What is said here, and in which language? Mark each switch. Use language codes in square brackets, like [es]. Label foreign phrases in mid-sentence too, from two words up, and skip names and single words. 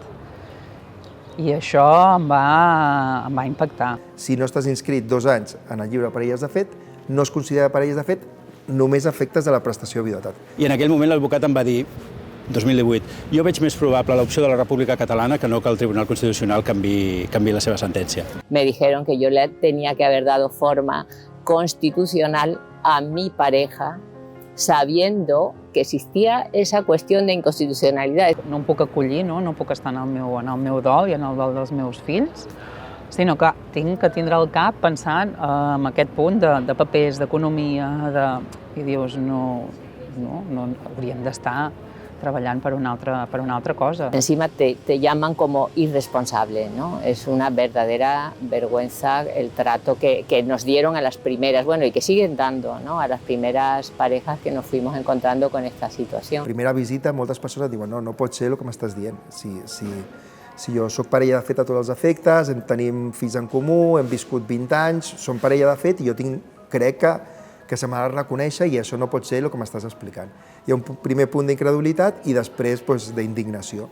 [ca] I això em va impactar. Si no estàs inscrit 2 anys en el llibre de parelles de fet, no es considera parelles de fet només a efectes de la prestació de viduïtat. I en aquell moment l'advocat em va dir, 2018, jo veig més probable l'opció de la República Catalana que no que el Tribunal Constitucional canviï la seva sentència. [es] Me dijeron que yo le tenía que haber dado forma constitucional a mi pareja, sabiendo que existía esa cuestión de inconstitucionalidad. [ca] No em puc acollir, no puc estar en el meu dol i en el dol dels meus fills, sinó que tinc que tindre al cap pensant en aquest punt de papers, d'economia, i dius, no hauríem d'estar treballant per una altra cosa. [es] Encima te llaman como irresponsable, ¿no? Es una verdadera vergüenza el trato que nos dieron a las primeras, bueno, y que siguen dando, ¿no? A las primeras parejas que nos fuimos encontrando con esta situación. [ca] Primera visita, moltes persones diuen no pot ser el que m'estàs dient. Si jo soc parella de fet a tots els efectes, tenim fills en comú, hem viscut 20 anys, som parella de fet i jo crec que se m'ha de reconèixer i això no pot ser el que m'estàs explicant. Hi ha un primer punt d'incredulitat i després d'indignació.